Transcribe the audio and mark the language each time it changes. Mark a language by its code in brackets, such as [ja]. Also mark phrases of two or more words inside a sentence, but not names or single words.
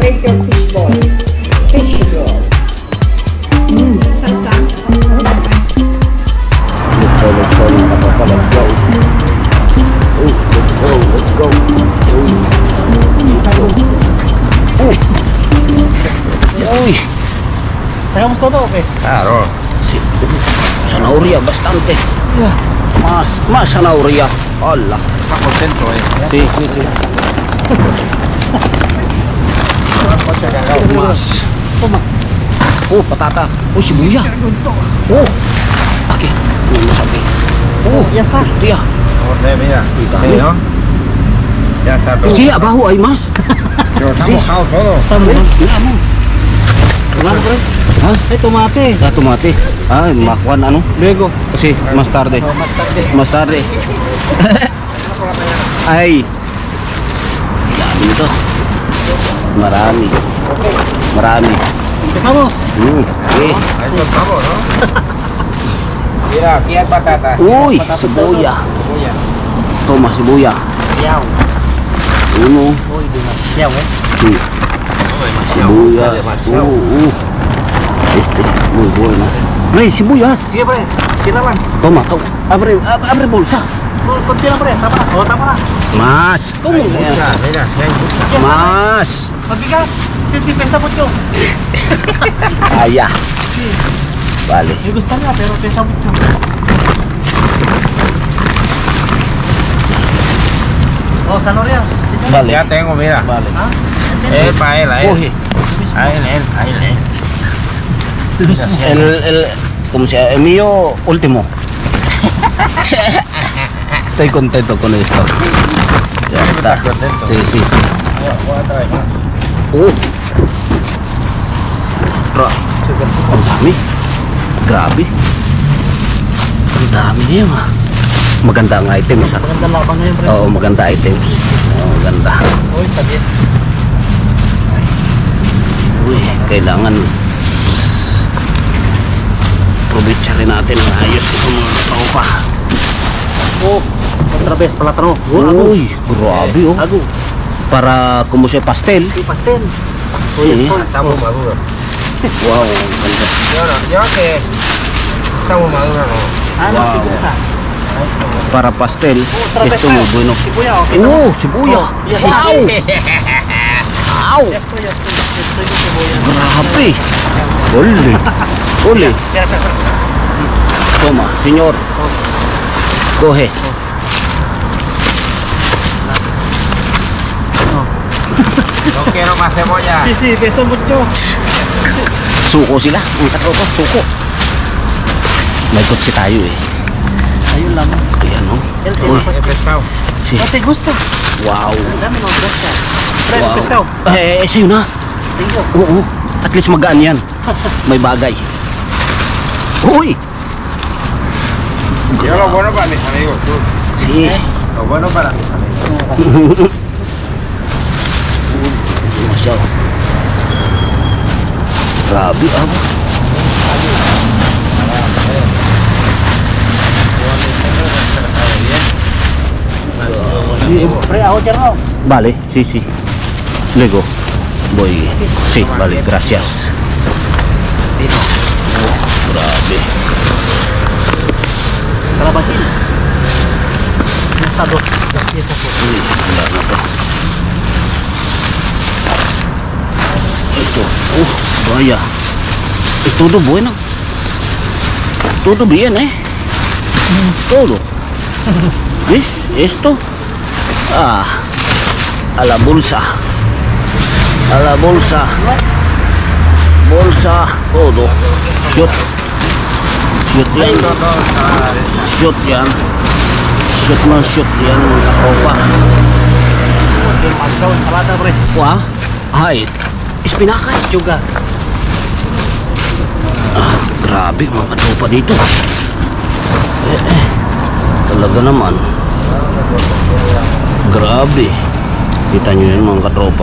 [en] fishball. Fishball. [es] Salsa. [en] Let's go, [tl] mga katropa, [en] let's go. Oh, let's go. Uy! [es] Sacamos todo o qué? Claro. Sí. Zanahoria, bastante. Más zanahoria. Hola. Está contento, Sí. Más. Toma. Oh, patata. Oh, sibuya. Oh. Aquí. Vamos aquí. Oh, Ya está. Tía. Mira. Sí, ¿no? Ya está todo. Sí, abajo hay más. Pero está Sí. mojado todo. Miramos. Hermano, bro. ¿Ah? Tomate. Ah, tomate. [tl] Ah, makuan ano? [es] Luego. Sí, más tarde. Más tarde. Más tarde. Ay. [tl] Dami nito. Marami. [es] Empezamos. [en] Okay. [es] Ahí estamos, ¿no? Mira, aquí hay patata. [tl] Uy, sibuya. Toma, sibuya. Yao. [es] Uno. Uy, demasiado, Sí. Sibuya. Demasiado. Este, muy bueno. [tl] Ay, sibuyas. [es] Siempre. [tl] Tira lang. [es] Toma. Abre bolsa. [tl] Tira, pre. Tama na. O, tama na. [es] Más. Toma. Hay mucha, mira, sí hay mucha. Más. Mabigat. Si pesa mucho. Ah, ya. Vale. Me gustaría, pero pesa mucho. Oh, zanahorias. Señor. Vale. Ya tengo, mira. Vale. ¿Ah? Es para él, a él. Coge. A él. ¿Cómo se llama? El mío último. Estoy contento con esto. Ya está. ¿Estás contento? Sí. Voy a traer más. Ostras. [tl] Ang dami. Grabe. Ang dami niya, ma. Maganda ang items, ha? Maganda labang ngayon, pre. Oo, maganda items. Oo, maganda. Uy, sabi. Uy, kailangan probinsya rin natin ang ayos ito mga tropa. [es] Oh, otra vez plátano. [tl] Uy, grabe, oh. Agu. [es] Para como se pastel. Y pastel. Sí. Estamos maduros. [tl] Wow, ang ganda. [es] Yo que estamos maduros, ¿no? Ah, no, Wow. te gusta. Para pastel, Otra vez esto muy bueno. [tl] Sibuya, okay. Oh, sibuya. [es] ya Wow. Wow. Ya estoy con sibuya. [tl] Grabe. Ole. [es] Espera. Toma, señor. Coge. No quiero más cebolla. Sí, pesa mucho. [tl] Suko sila. Ang katropa, suko. May kotse tayo eh. Ayun lang. Ayan, [es] no? El Uy, tema. He pescado. sí. ¿No te gusta? Wow. Dame no gusta. Pre, Wow. pescado. [tl] Sa'yo na. Tingko. Oo. [en] At least [tl] magaan yan. May bagay. Uy. [es] Yo lo bueno para mis amigos, tú. Sí. Lo bueno para mis amigos. [tl] Masya. Grabe, abo. Pre, ako dyan ako. [es] Vale, sí. Luego voy. Sí, vale, gracias. Oh, grabe. Kalabasin. Ya está dos piezas. [tl] Uy, wala na to. Ito. [es] Vaya. Es todo bueno. Todo bien, Todo. ¿Ves? Esto. Ah. A la bolsa. A la bolsa. Bolsa. Todo. [en] Shoot. [tl] Shoot yan. Shoot yan. Shoot yan. Katropa. [es] Demasiado ensalada, [tl] pre. [es] Wah. Ay. Espinacas. Juga. [tl] Ah, grabe mga katropa dito. Talaga naman. Grabe. Kita nyo yan mga katropa.